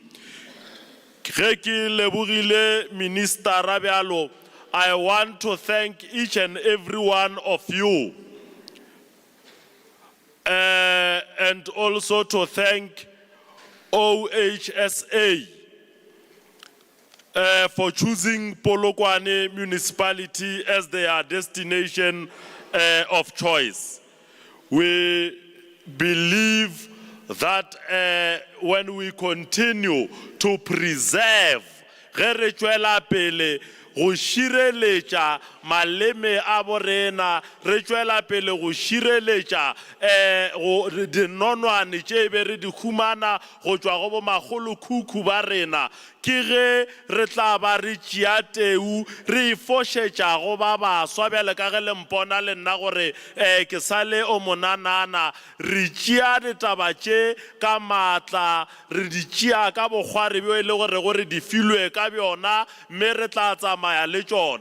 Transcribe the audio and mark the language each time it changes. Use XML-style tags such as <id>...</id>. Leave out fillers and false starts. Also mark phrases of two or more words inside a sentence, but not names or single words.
<en>Minister Rabialo, I want to thank each and every one of you, and also to thank OHSA for choosing Polokwane municipality as their destination of choice. We believe that when we continue to preserve</en> <nso>ge re tšwela pele go šireletša maleme a borena, re tšwela pele go šireletša dinonwane tše be re di humana go tšwa go bo magolokhukhu ba rena, ke ge re tla ba re tšea teu re fošetša go ba baswa bjale ka ge le mpona le nna gore ke sa le o monanana, re tšea ditaba tše ka maatla, re di tšea ka bokgware bjo e le gore di filwe ka bjona, mme re tla tsamaya le tšona.</nso>